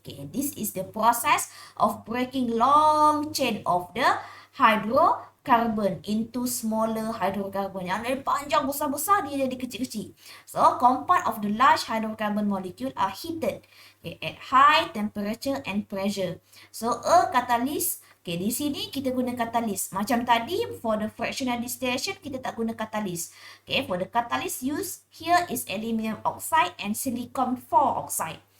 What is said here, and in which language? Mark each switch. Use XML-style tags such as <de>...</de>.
<en>Okay, this is the process of breaking long chain of the hydrocarbon into smaller hydrocarbon.</en> <ms>Yang dari panjang besar-besar dia jadi kecil-kecil.</ms> <en>So, compound of the large hydrocarbon molecule are heated, okay, at high temperature and pressure. So, a catalyst.</en> <ms>Okay, di sini kita guna katalis. Macam tadi,</ms> <en>for the fractional distillation,</en> <ms>kita tak guna katalis.</ms> <en>Okay, for the catalyst used here is aluminium oxide and silicon 4 oxide.</en>